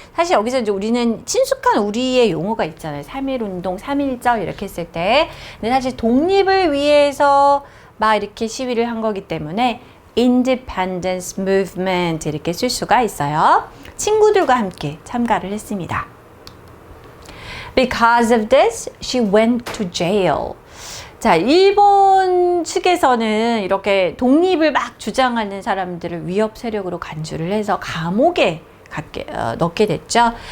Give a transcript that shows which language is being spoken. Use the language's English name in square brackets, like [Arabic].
[Korean] 사실 여기서 이제 우리는 친숙한 우리의 용어가 있잖아요. 3.1 운동, 3.1절 이렇게 했을 때. 근데 사실 독립을 위해서 막 이렇게 시위를 한 거기 때문에 Independence Movement 이렇게 쓸 수가 있어요. 친구들과 함께 참가를 했습니다. [English] Because of this, she went to jail. [Korean] 자, 일본 측에서는 이렇게 독립을 막 주장하는 사람들을 위협 세력으로 간주를 해서 감옥에 넣게 됐죠.